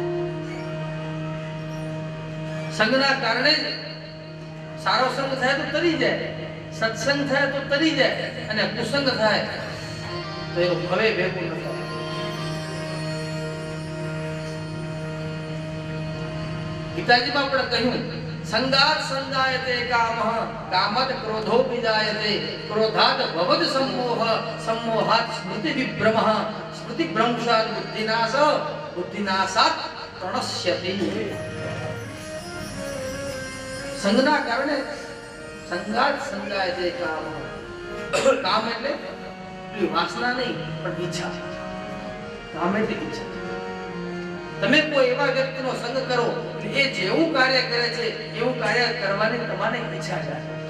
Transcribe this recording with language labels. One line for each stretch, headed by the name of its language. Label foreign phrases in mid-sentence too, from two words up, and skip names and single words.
Gujarati: સંગના કારણે સારો સંગ થાય તો તરી જાય, સત્સંગ થાય તો તરી જાય, અને કુસંગ થાય તો એનું ભવે ભેગું ન થાય. ગીતાજીમાં પણ કહ્યું
Sanskrit: संगात संजायते कामः कामत क्रोधो विजायते क्रोधात भवद सम्मोह सम्मोहात स्मृति विभ्रमः स्मृति भ्रंशात बुद्धिनाश बुद्धिनाशात प्रणश्यति
Gujarati: સંગના કારણે
Sanskrit: संगात संजायते कामः
Gujarati: काम એટલે વાસના નહીં પણ ઈચ્છા કામ એટલે ઈચ્છા તમે કોઈ એવા વ્યક્તિનો સંગ કરો એ જેવું કાર્ય કરે છે એવું કાર્ય કરવાની તમારે ઈચ્છા થાય